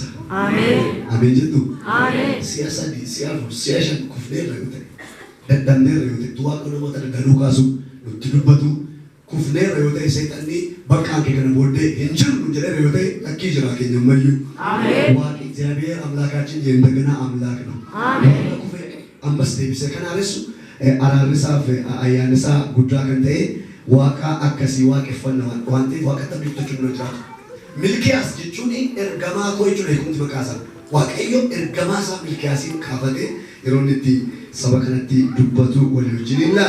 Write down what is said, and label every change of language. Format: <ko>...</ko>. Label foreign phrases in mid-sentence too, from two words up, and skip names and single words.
<om>Ameen. Ameen jettu. Ameen. Si'a sadii, si'a afur, si'a shan kufneerra yoo ta'e. Dadhabneerra yoo ta'e waaqayyo namoota dadhabuu kaasu nutti dubbatu kufneerra yoo ta'e seexanni bakka kee kana booddee hin jiru jedheera yoo ta'e lakkii jira keenya ammayyuu. Ameen. Waaqni</om> <am>እግዚአብሔር አምላካችን የእንደገና አምላክ ነው። አሜን።</am> <om>Ammas deebisee kan haaressu araarrisaaf ayyaanisaa guddaa kan ta'e waaqa akkasii waaqeffannaa waan ta'eef waaqatti abdiifachuun nu jiraatu. Milkiyaas jechuun ergamaa koo jechuudha hiikumti maqaa isaa. Waaqayyo ergamaa isaa Milkiyaasiin kaafatee yeroo inni itti saba kanatti dubbatu walii wajjin ilaala.</om>